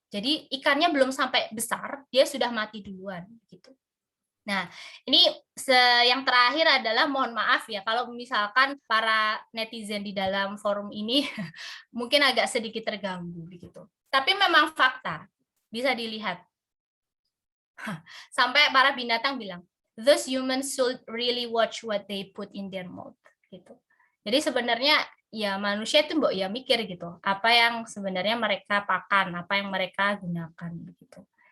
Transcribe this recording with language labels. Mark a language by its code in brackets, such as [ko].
[id] Jadi ikannya belum sampai besar, dia sudah mati duluan gitu. Nah, ini yang terakhir adalah mohon maaf ya kalau misalkan para netizen di dalam forum ini mungkin agak sedikit terganggu begitu. Tapi memang fakta, bisa dilihat. Sampai para binatang bilang, [en] those humans should really watch what they put in their mouth [id] gitu. Jadi sebenarnya ya manusia itu mbok ya mikir gitu, apa yang sebenarnya mereka pakan, apa yang mereka gunakan begitu.